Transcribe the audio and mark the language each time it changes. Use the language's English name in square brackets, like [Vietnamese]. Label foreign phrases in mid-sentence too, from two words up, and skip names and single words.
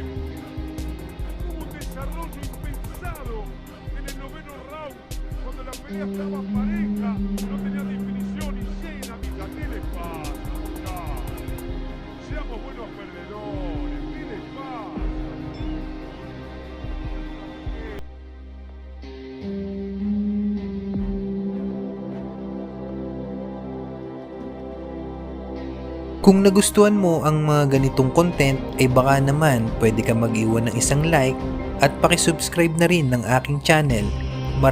[Spanish] Hubo un desarrollo impensado en el noveno round, cuando la pelea estaba pareja, no tenía definición y llena, amiga. ¿Qué les pasa, muchachos? Seamos buenos perdedores. ¿Qué les pasa? [Filipino] Kung nagustuhan mo ang mga ganitong content ay baka naman pwede ka mag-iwan ng isang like at pakisubscribe na rin ng aking channel.